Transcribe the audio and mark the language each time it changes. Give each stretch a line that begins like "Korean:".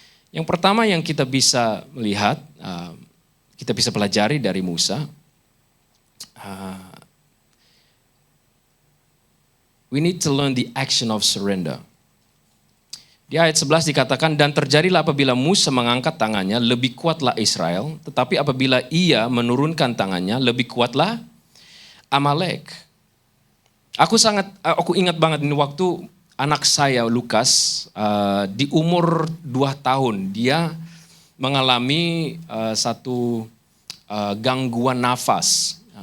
Indonesian: Yang pertama yang kita bisa melihat, kita bisa pelajari dari Musa.
English: We need to learn the action of surrender.
Indonesian: Di ayat 11 dikatakan, dan terjadilah apabila Musa mengangkat tangannya, lebih kuatlah Israel. Tetapi apabila ia menurunkan tangannya, lebih kuatlah Amalek. Aku ingat banget ini waktu anak saya Lukas di umur 2 tahun dia mengalami satu gangguan nafas.